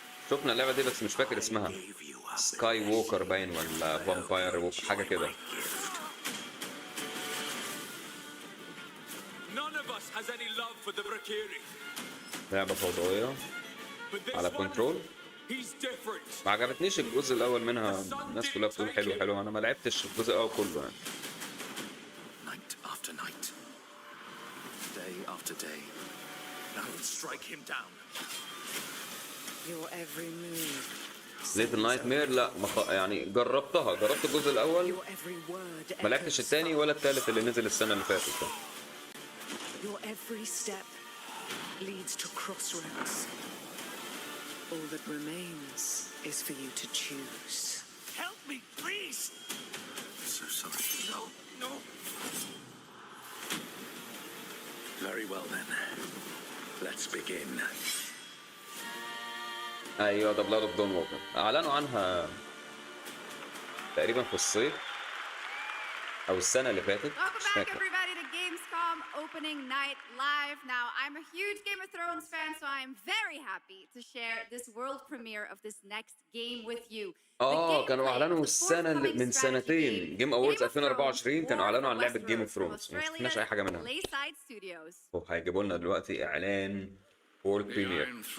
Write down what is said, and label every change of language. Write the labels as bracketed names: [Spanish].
[Arabic] شفنا اللعبه دي بس مش فاكر اسمها سكاي ووكر باين ولا فامباير ووكر حاجه كده. [English] None of us has any love for the Brakiri. [Arabic] لعبه فوضويه على كنترول. ما عجبتنيش الجزء الاول منها الناس كلها بتقول حلو حلو انا ما لعبتش الجزء الاول كله يعني. [English] Night after night, day after day. Now strike him down. Your every move [Arabic] ليتل نايت مير لا يعني جربت الجزء الاول، ما لعبتش الثاني ولا الثالث اللي نزل السنه اللي فاتت ده. [English] Your every step leads to crossroads. All that remains is for you to choose. Help me, please! So sorry. No, no. Very well then. Let's begin. [Arabic] ايوه ده بلاد اوف دون ووكر، اعلنوا عنها تقريبا في الصيف او السنه اللي فاتت. [English] Welcome back everybody to Gamescom opening night live. Now I'm a huge Game of Thrones fan, so I'm very happy to share this world premiere of this next game with you. [Arabic] كانوا اعلنوا السنه من سنتين جيم اووردز 2024 كانوا اعلنوا عن لعبه جيم اوف ثرونز، ما شفناش اي حاجه منها. وهيجيبوا لنا دلوقتي اعلان وورلد بريمير.